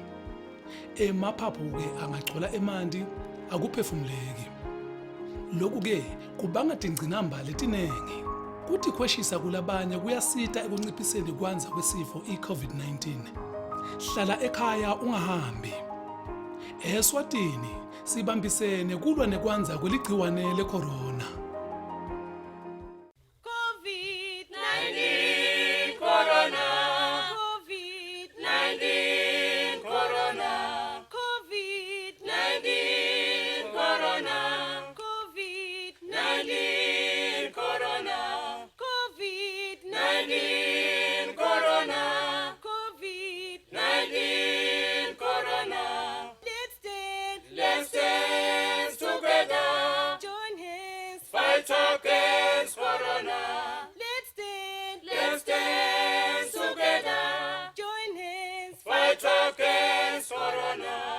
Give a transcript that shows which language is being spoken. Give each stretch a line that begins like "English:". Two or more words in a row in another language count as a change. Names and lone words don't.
Swati: Emaphaphu-ke angagcwala emanti akuphefumuleki. Lokhu-ke kubanga tingcinamba letinengi. Kuthi kweshisa kulabanye kuyasita ekunciphiseni kwanza kwesifo i-COVID-19. Hlala ekhaya ungahambi. Eswatini sibambisene kulwa nekwanza kweligciwane lecorona. COVID-19 corona. COVID-19 corona. COVID-19 corona. COVID-19 corona. COVID-19 corona. COVID-19 corona.
English: Let's dance together. Join hands. Fight against corona. Let's dance together. Join hands. Fight against corona.